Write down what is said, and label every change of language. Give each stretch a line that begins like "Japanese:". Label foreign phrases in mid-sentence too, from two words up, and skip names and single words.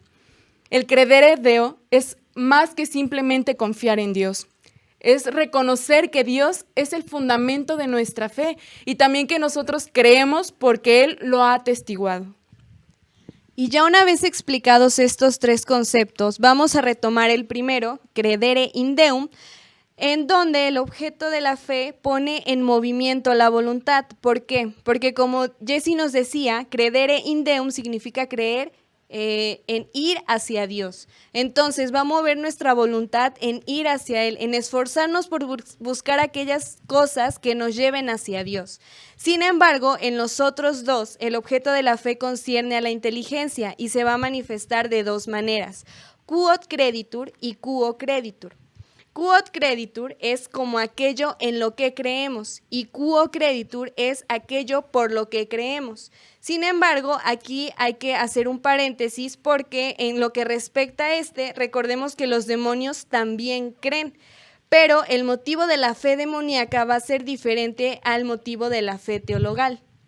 Spanish: El
Latin: credere Deo
Spanish: es más que simplemente confiar en Dios. Es reconocer que Dios es el fundamento de nuestra fe y también que nosotros creemos porque Él lo ha atestiguado. Y ya una vez explicados estos 3 conceptos, vamos a retomar el primero,
Latin: credere in Deum,
Spanish: en donde el objeto de la fe pone en movimiento la voluntad. ¿Por qué? Porque como Jessy nos decía,
Latin: credere in Deum
Spanish: significa creer en ir hacia Dios. Entonces va a mover nuestra voluntad en ir hacia Él, en esforzarnos por buscar aquellas cosas que nos lleven hacia Dios. Sin embargo, en los otros dos, el objeto de la fe concierne a la inteligencia y se va a manifestar de dos maneras:
Latin: quod creditur
Spanish: y
Latin: quo creditur. Quod creditur
Spanish: es como aquello en lo que creemos y
Latin: quo creditur
Spanish: es aquello por lo que creemos. Sin embargo, aquí hay que hacer un paréntesis porque en lo que respecta a recordemos que los demonios también creen, pero el motivo de la fe demoníaca va a ser diferente al motivo de la fe teologal.